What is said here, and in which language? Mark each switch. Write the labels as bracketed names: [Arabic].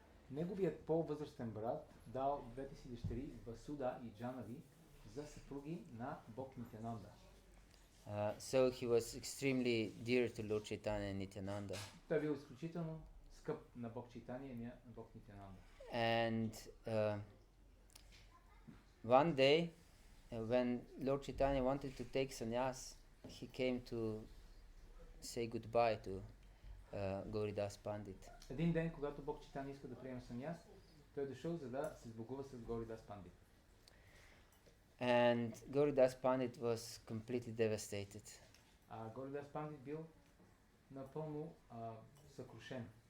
[Bulgarian] Неговият по-възрастен брат дал двете си дъщери Васуда и Джанави за съпруги на Бог Нитянанда. [English] So he was extremely dear to Lord Chaitanya and Nityananda. [Bulgarian] Той бил изключително скъп на Бог Чайтания и на Бог Нитянанда. [English] And one day, when Lord Chaitanya wanted to take sannyas, he came to say goodbye to Gauridas Pandit. [Bulgarian] Един ден, когато Бог Чайтания иска да приеме саняс, той е дошъл за да се сбогува с Gauridas Pandit. [English] And Gauridas Pandit was completely devastated. [Bulgarian] Gauridas Pandit бил напълно съкрушен.